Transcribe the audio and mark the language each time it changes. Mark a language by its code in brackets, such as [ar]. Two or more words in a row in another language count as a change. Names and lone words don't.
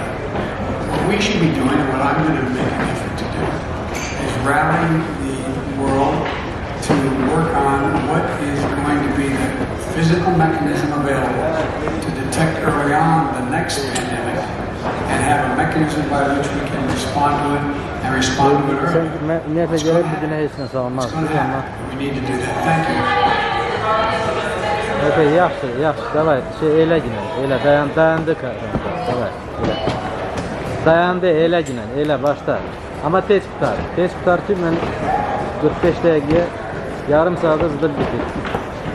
[en] What we should be doing, and what I'm going to make an effort to do, is rallying the world to work on what is going to be the physical mechanism available to detect early on the next pandemic and have a mechanism by which we can respond to it and respond to it early. It's going to happen. We need to do that. Thank you. [az] Okay, yaxşı, davay, elə ginən, elə dayandı kardan, davay, elə. Dayandı, elə ginən, elə başda. Amma tez qutar ki, mən 45 dəqiqəyə, yarım saat hızlı bitir.